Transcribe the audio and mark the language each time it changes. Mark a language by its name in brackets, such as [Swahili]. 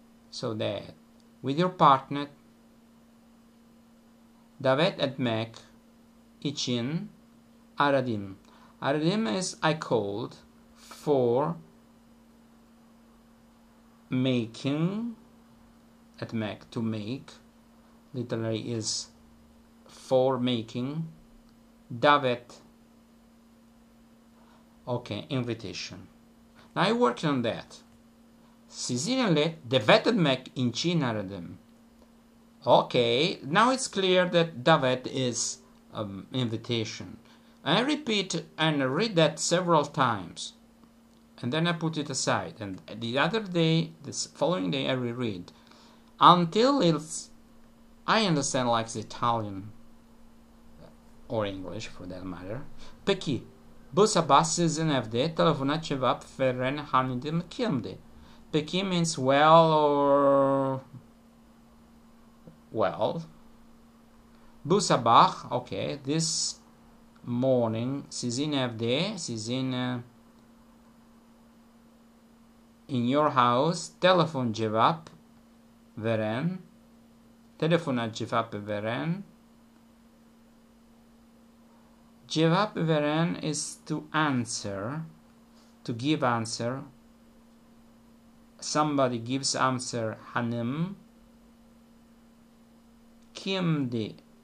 [English] So that with your partner, [Turkish] davet etmek için aradım. [English] Aradım is I called for making. Etmek, to make, literally is for making. Davet, okay, invitation. Now I worked on that. [Turkish] Sizinle davet etmek için aradım. [English] Okay, now it's clear that davet is invitation. I repeat and read that several times, and then I put it aside. And the following day, I reread until I understand like the Italian or English for that matter. [Turkish] Peki, bu sabah sizin evde telefona cevap veren hanım kimdi? [English] Peki means well or well. [Turkish] Bu sabah, [English] okay, this morning, [Turkish] sizin evde, sizin [English] in your house, [Turkish] telefona cevap veren, telefona cevap veren. Cevap veren [English] is to answer, to give answer. Somebody gives answer, hanım. [Turkish] Kimdi?